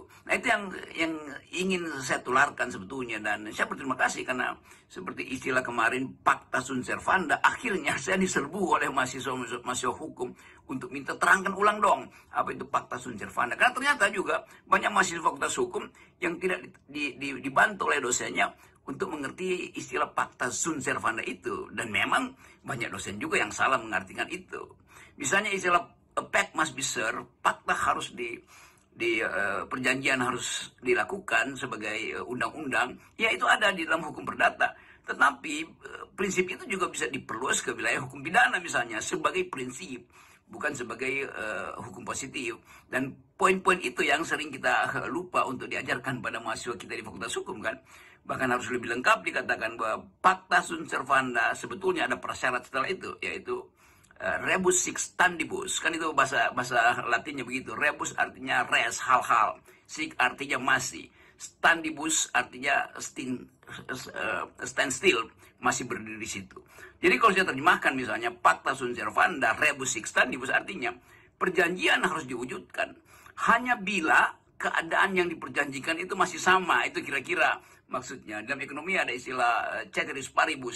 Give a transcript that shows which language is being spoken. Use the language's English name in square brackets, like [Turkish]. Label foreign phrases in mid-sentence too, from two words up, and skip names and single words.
[Indonesian] Nah itu yang ingin saya tularkan sebetulnya, dan saya berterima kasih karena seperti istilah kemarin [Latin] Pacta Sunt Servanda, [Indonesian] akhirnya saya diserbu oleh mahasiswa hukum untuk minta terangkan ulang dong apa itu [Latin] Pacta Sunt Servanda. [Indonesian] Karena ternyata juga banyak mahasiswa fakultas hukum yang tidak dibantu oleh dosennya untuk mengerti istilah [Latin] Pacta Sunt Servanda [Indonesian] itu, dan memang banyak dosen juga yang salah mengartikan itu. Misalnya istilah [English] a pact must be served, [Indonesian] fakta harus perjanjian harus dilakukan sebagai undang-undang, ya itu ada di dalam hukum perdata. Tetapi prinsip itu juga bisa diperluas ke wilayah hukum pidana misalnya sebagai prinsip, bukan sebagai hukum positif. Dan poin-poin itu yang sering kita lupa untuk diajarkan pada mahasiswa kita di Fakultas Hukum kan. Bahkan harus lebih lengkap dikatakan bahwa [Latin] Pacta Sunt Servanda [Indonesian] sebetulnya ada prasyarat setelah itu, yaitu [Latin] rebus sic stantibus, [Indonesian] kan itu bahasa Latinnya begitu. Rebus artinya res, hal-hal. Sic artinya masih. Stantibus artinya [English] stand still, [Indonesian] masih berdiri di situ. Jadi kalau saya terjemahkan misalnya [Latin] Pacta Sunt Servanda, rebus sic stantibus [Indonesian] artinya perjanjian harus diwujudkan hanya bila keadaan yang diperjanjikan itu masih sama. Itu kira-kira maksudnya. Dalam ekonomi ada istilah [Latin] ceteris paribus.